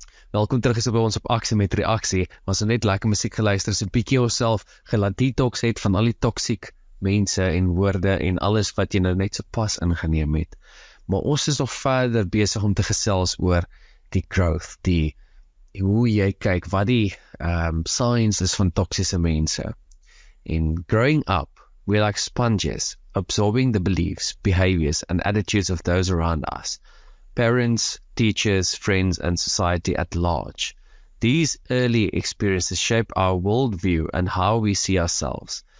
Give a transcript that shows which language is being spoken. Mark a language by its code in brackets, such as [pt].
[af] Welkom terug is by ons op Aksie met Reaksie. Ons het net lekker musiek geluister, so 'n bietjie jouself gelaat detox het van al die toksiek mense en woorde en alles wat jy nou net so pas ingeneem het. Maar ons is nog verder besig om te gesels oor die growth, hoe jy kyk, wat die signs is van toksiese mense. [en] In growing up, we're like sponges, absorbing the beliefs, behaviors, and attitudes of those around us. Parents, teachers, friends, and society at large. These early experiences shape our worldview and how we see ourselves.